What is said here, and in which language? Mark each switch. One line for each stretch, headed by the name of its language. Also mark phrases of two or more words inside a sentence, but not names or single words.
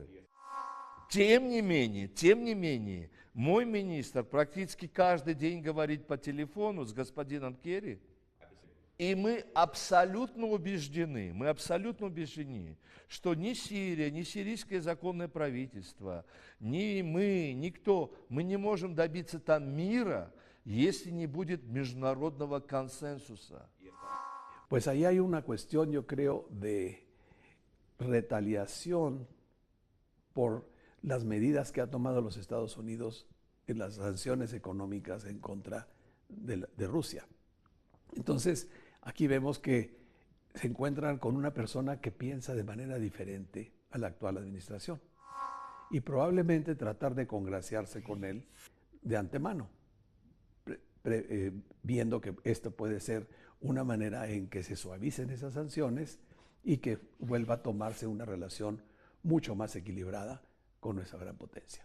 Russian: Тем не менее, мой министр практически каждый день говорит по телефону с господином Керри, и мы абсолютно убеждены, что ни Сирия, ни сирийское законное правительство, ни мы, никто, мы не можем добиться там мира, если не будет международного консенсуса.
Spanish: Pues ahí hay una cuestión, yo creo, de retaliación por las medidas que ha tomado los Estados Unidos en las sanciones económicas en contra de Rusia. Entonces, aquí vemos que se encuentran con una persona que piensa de manera diferente a la actual administración y probablemente tratar de congraciarse con él de antemano, viendo que esto puede ser una manera en que se suavicen esas sanciones y que vuelva a tomarse una relación mucho más equilibrada con nuestra gran potencia.